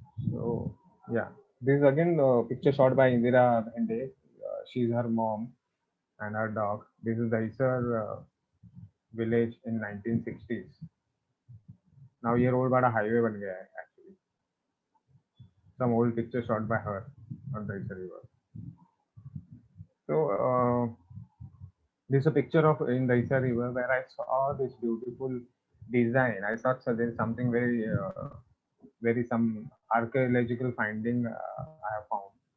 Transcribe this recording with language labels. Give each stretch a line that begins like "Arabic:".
English: So yeah, this is again a picture shot by Indira Bhinde. She's her mom and her dog. This is the Daisar village in 1960s.
Hindi: Now ये road बड़ा highway बन गया है actually.
English: Some old picture shot by her on the Daisar River. So this is a picture of in the Daisar River where I saw this beautiful design. I thought so there is something very some archaeological finding I have found.